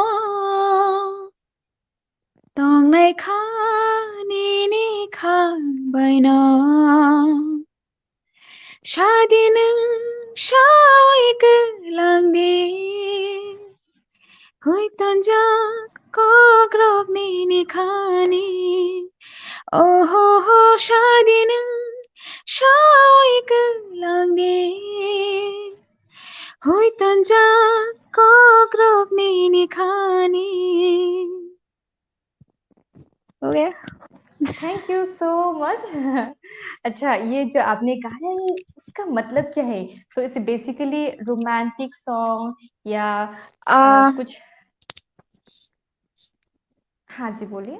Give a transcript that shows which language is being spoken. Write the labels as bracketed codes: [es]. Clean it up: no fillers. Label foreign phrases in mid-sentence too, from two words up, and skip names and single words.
[trp] Tongnai kha ni kha bai na Shadinang shaik langdi Hui tanjak ko grok ni khani Oh ho shadinang shaik langdi Hui tanjak ko grok ni khani [hi] हो गया [en] Thank you so much. [hi] अच्छा, ये जो आपने गाया है उसका मतलब क्या है? तो इसे [en] basically romantic song [hi] या आ, कुछ। हाँ जी, बोलिए।